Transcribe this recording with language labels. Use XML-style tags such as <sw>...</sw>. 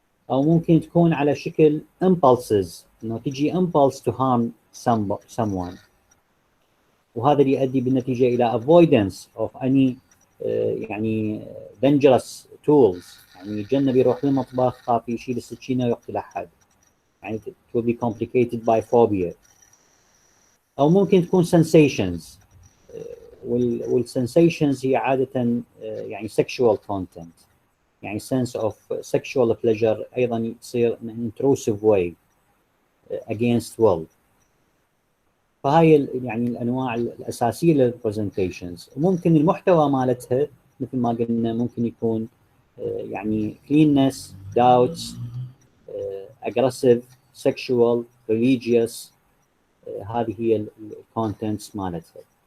<ar>أو ممكن تكون على شكل impulses، إنه تجي</ar> <en>impulse to harm someone،</en> <ar>وهذا اللي يؤدي بالنتيجة إلى</ar> <en>avoidance of any</en> <ar>يعني</ar> <en>dangerous tools،</en> <ar>يعني يتجنب يروح للمطبخ خاف يشيل السكينة ويقتل أحد، يعني</ar> <en>it will be complicated by phobia.</en> <ar>أو ممكن تكون sensations، والsensations هي عادة يعني sexual content، يعني</ar> <en>sense of sexual pleasure</en> <ar>أيضا تصير</ar> <en>in intrusive way against will.</en> <ar>فهاي يعني الأنواع الأساسية للبرزنتيشنز. وممكن المحتوى مالتها مثل ما قلنا ممكن يكون يعني</ar> <en>cleanness, doubts, aggressive, sexual, religious.</en> <ar>هذه هي الكونتنتس مالتها.</ar>